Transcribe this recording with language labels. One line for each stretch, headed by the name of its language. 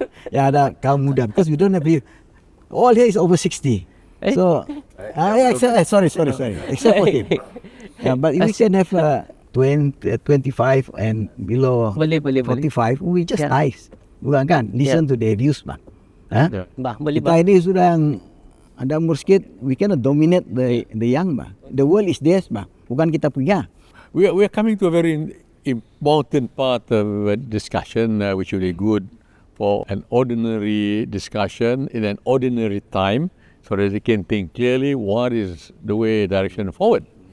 Malay: Ya, ada kaum muda
English: because we don't have youth. All here is over 60. So, sorry. Except for him. But if we can have 25 and below
Malay: Boleh.
English: 45, we just nice.
Malay: Bukan kan?
English: Listen to their views, bang.
Malay: Boleh Kita ini sudah yang ada umur sikit,
English: we cannot dominate the young,
Malay: bang.
English: The world is theirs, bang.
Malay: Bukan kita punya.
English: We are coming to a very important part of a discussion which will be good for an ordinary discussion in an ordinary time so that we can think clearly what is the way direction forward.